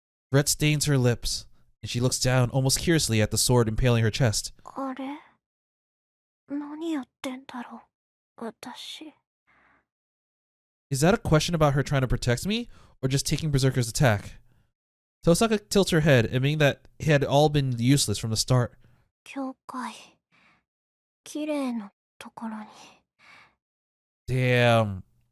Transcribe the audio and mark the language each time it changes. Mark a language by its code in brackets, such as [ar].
[en] Red stains her lips, and she looks down almost curiously at the sword impaling her chest. [ja] あれ何やってんだろう私。 [en] Is that a question about her trying to protect me, or just taking Berserker's attack? Tohsaka tilts her head, admitting that it had all been useless from the start. [ja] 教会綺麗なところに。 [en] Damn.